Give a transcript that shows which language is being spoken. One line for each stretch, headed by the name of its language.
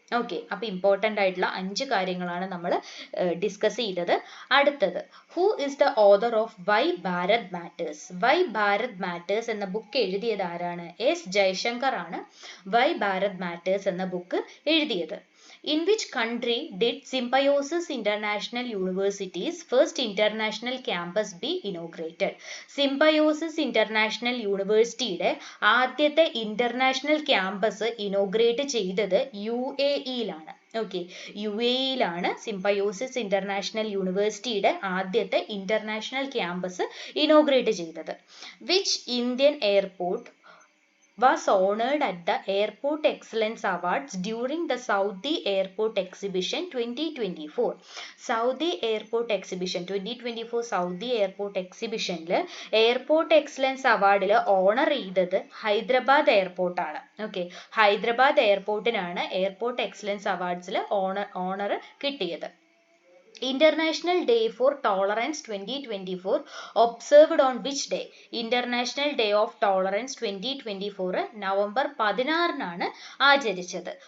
Malayalam: Okay, അപ്പോൾ important ആയിട്ടുള്ള 5 കാര്യങ്ങളാണ് നമ്മൾ ഡിസ്കസ് ചെയ്തത്.
English: അടുത്തത്, who is the author of why Bharat matters?
Malayalam: Y Bharat matters എന്ന ബുക്ക് എഴുതിയത് ആരാണ്? എസ് ജയശങ്കർ ആണ് വൈ ഭാരത് മാറ്റേഴ്സ് എന്ന ബുക്ക് എഴുതിയത്.
English: In which country did Symbiosis International University's first international campus be inaugurated?
Malayalam: Symbiosis International Universityയുടെ ആദ്യത്തെ ഇന്റർനാഷണൽ ക്യാമ്പസ് ഇനോഗ്രേറ്റ് ചെയ്തത് UAE-യിലാണ്. Okay, UAE-യിലാണ് symbiosis international യൂണിവേഴ്സിറ്റിയുടെ ആദ്യത്തെ ഇന്റർനാഷണൽ ക്യാമ്പസ് ഇനോഗ്രേറ്റ് ചെയ്തത്.
English: Which Indian airport was honored at the Airport Excellence Awards during the Saudi Airport Exhibition 2024?
Malayalam: Saudi Airport Exhibition 2024 Saudi Airport Exhibitionൽ airport excellence അവാർഡിൽ owner ചെയ്തത് Hyderabad airport ആണ്. Okay, Hyderabad എയർപോർട്ടിനാണ് airport excellence അവാർഡ്സിൽ owner കിട്ടിയത്.
English: International Day for Tolerance 2024 observed on which day?
Malayalam: International Day of Tolerance 2024 November 16 ആചരിച്ചത്.